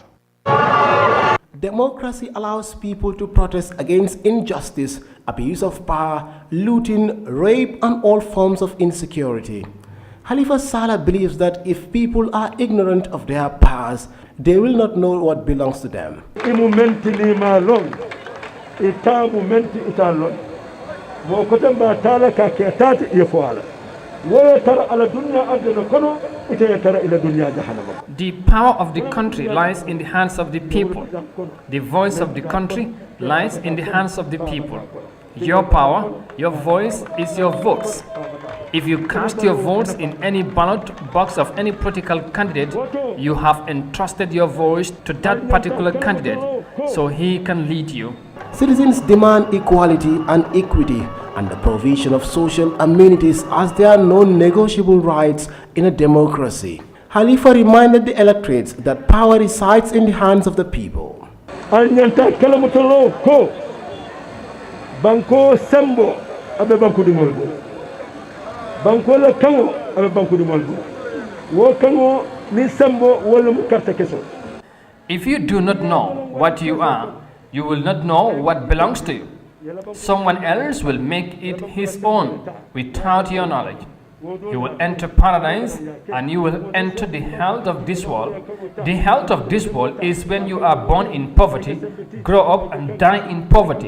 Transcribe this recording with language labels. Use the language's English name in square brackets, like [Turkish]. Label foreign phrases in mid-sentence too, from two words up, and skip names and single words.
[English] Democracy allows people to protest against injustice, abuse of power, looting, rape, and all forms of insecurity. Halifa Sallah believes that if people are ignorant of their powers, they will not know what belongs to them. [Mandingo] wo ko tamba tala ka ke tati e fo ala wo tara ala dunya aduna kono ite tara ila dunya jahannama. [English] The power of the country lies in the hands of the people. The voice of the country lies in the hands of the people. Your power, your voice is your votes. If you cast your votes in any ballot box of any political candidate, you have entrusted your voice to that particular candidate, so he can lead you. Citizens demand equality and equity and the provision of social amenities as they are non-negotiable rights in a democracy. Halifa reminded the electorates that power resides in the hands of the people. [Mandingo] Banko Sambo abe banko di molgo banko la kango abe banko di molgo wo kango ni Sambo wala mu carte keso. [English] If you do not know what you are, you will not know what belongs to you. Someone else will make it his own without your knowledge. You will enter paradise and you will enter the health of this world. The health of this world is when you are born in poverty, grow up and die in poverty.